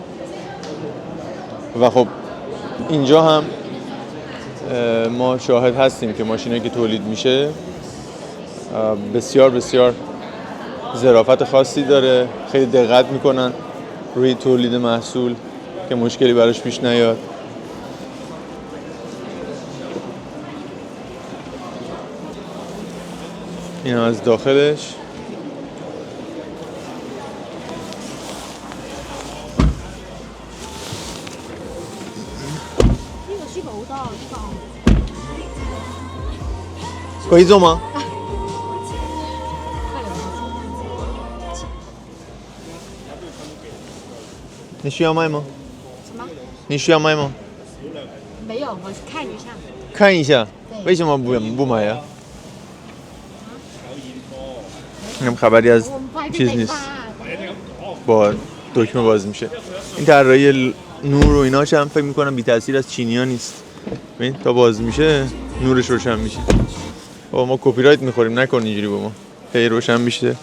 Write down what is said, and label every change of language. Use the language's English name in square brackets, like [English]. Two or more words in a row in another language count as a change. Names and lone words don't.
[Persian] و خب اینجا هم ما شاهد هستیم که ماشینی که تولید میشه بسیار بسیار ظرافت خاصی داره، خیلی دقت میکنن روی تولید محصول که مشکلی براش پیش نیاد. این از داخلش. [Chinese] 可以做吗？你需要卖吗？什么？你需要卖吗？没有，我看一下。看一下，为什么不买呀？ [Persian] اینم خبری از چیز نیست، با دکمه باز میشه. این طراحی نور و ایناش هم فکر میکنم بی تاثیر از چینی‌ها نیست. ببین تا باز میشه نورش روشن میشه. ما کپی رایت میخوریم، نکن اینجوری با ما.